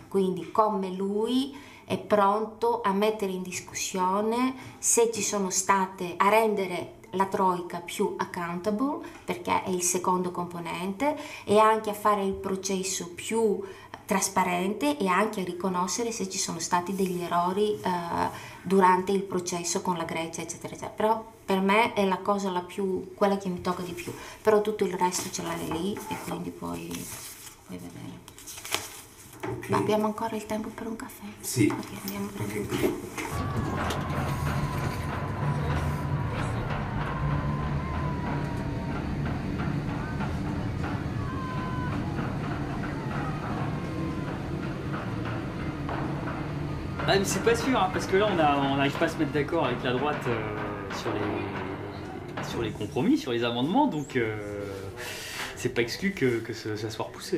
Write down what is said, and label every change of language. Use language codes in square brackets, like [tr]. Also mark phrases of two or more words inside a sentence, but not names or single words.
[it] Quindi come lui è pronto a mettere in discussione se ci sono state, a rendere la Troika più accountable, perché è il secondo componente, e anche a fare il processo più trasparente, e anche a riconoscere se ci sono stati degli errori durante il processo con la Grecia, eccetera, eccetera. Però per me è la cosa quella che mi tocca di più, però tutto il resto ce l'hai lì e quindi puoi vedere. Okay. Ma abbiamo ancora il tempo per un caffè? Sì. Ok, andiamo a prendere un caffè. [fr] Ah, mais c'est pas sûr, hein, parce que là on n'arrive pas à se mettre d'accord avec la droite sur les compromis, sur les amendements, donc c'est pas exclu que ça soit repoussé.